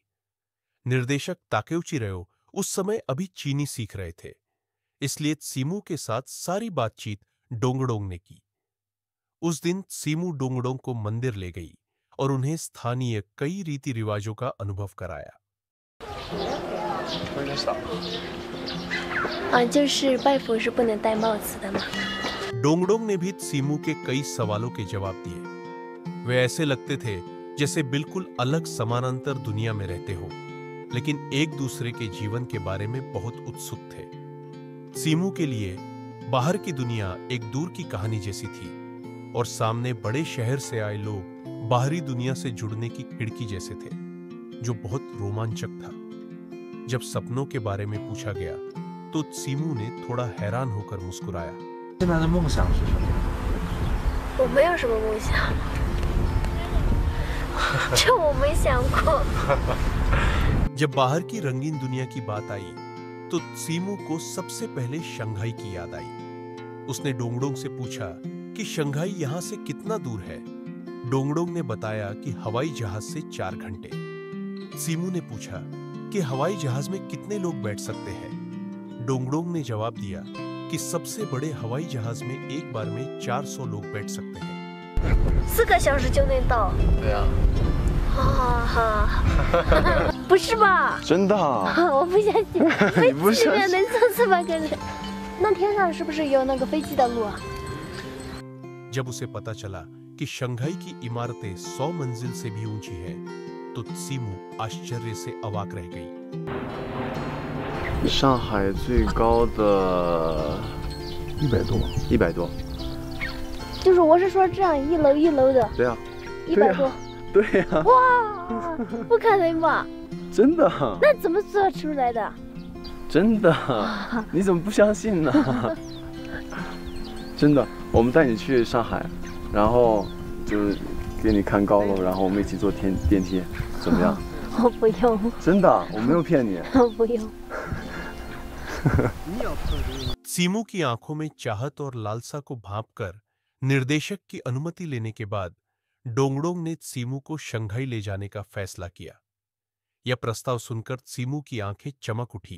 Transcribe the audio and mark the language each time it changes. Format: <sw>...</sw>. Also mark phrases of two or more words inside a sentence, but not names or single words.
<hi>निर्देशक ताकेउची रयो उस समय अभी चीनी सीख रहे थे, इसलिए सीमू के साथ सारी बातचीत डोंगडोंग ने की। उस दिन सीमू डोंगडोंग को मंदिर ले गई और उन्हें स्थानीय कई रीति रिवाजों का अनुभव कराया।</hi> <zh>有点少。就是拜佛是不能戴帽子的嘛。</zh> <hi>डोंगडोंग ने भी सीमू के कई सवालों के जवाब दिए। वे ऐसे लगते थे जैसे बिल्कुल अलग समानांतर दुनिया में रहते हो, लेकिन एक दूसरे के जीवन के बारे में बहुत उत्सुक थे। सीमू के लिए बाहर की दुनिया एक दूर की कहानी जैसी थी और सामने बड़े शहर से आए लोग बाहरी दुनिया से जुड़ने की खिड़की जैसे थे, जो बहुत रोमांचक था। जब सपनों के बारे में पूछा गया तो सीमू ने थोड़ा हैरान होकर मुस्कुराया।</hi> <zh>现在的梦想是什么？我没有什么梦想，这我没想过。</zh> <hi>जब बाहर की रंगीन दुनिया की बात आई तो सीमू को सबसे पहले शंघाई की याद आई। उसने डोंगडोंग से पूछा कि शंघाई यहाँ से कितना दूर है। डोंगडोंग ने बताया कि हवाई जहाज से 4 घंटे। सीमू ने पूछा कि हवाई जहाज में कितने लोग बैठ सकते हैं। डोंगडोंग ने जवाब दिया कि सबसे बड़े हवाई जहाज में एक बार में 400 लोग बैठ सकते हैं।</hi> <zh>4 个小时就能到？对啊，不是吧？真的啊。我不相信，飞不相信机里面能坐400个人。那天上是不是有那个飞机的路啊？</zh> <hi>जब उसे पता चला कि शंघाई की इमारतें 100 मंजिल से भी ऊंची हैं, तो त्सिमू आश्चर्य से अवाक रह गई।</hi> <zh>上海最高的 100多， 100多，就是我是说这样一楼一楼的，对啊， 100多，对啊，哇，不可能吧？真的，那怎么做出来的？真的，你怎么不相信呢？真的，我们带你去上海，然后就给你看高楼，然后我们一起坐电梯，怎么样？我不用，真的，我没有骗你。我不用。</zh> <hi>त्सिमू की आंखों में चाहत और लालसा को भांपकर निर्देशक की अनुमति लेने के बाद डोंगडोंग ने त्सिमू को शंघाई ले जाने का फैसला किया। यह प्रस्ताव सुनकर त्सिमू की आंखें चमक उठी।</hi>